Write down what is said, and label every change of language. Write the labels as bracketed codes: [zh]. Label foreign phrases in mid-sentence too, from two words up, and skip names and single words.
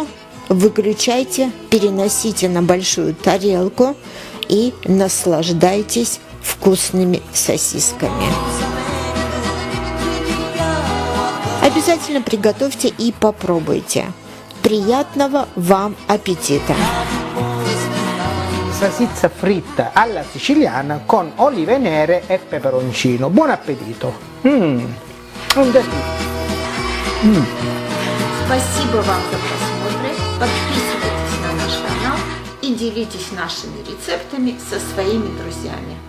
[ru] Выключайте, переносите на большую тарелку и наслаждайтесь вкусными сосисками. Обязательно приготовьте и попробуйте. Приятного вам аппетита! [it] Salsiccia fritta alla siciliana con olive nere e peperoncino. Buon appetito! [ru] Спасибо вам за просмотр. Подписывайтесь на наш канал и делитесь нашими рецептами со своими друзьями.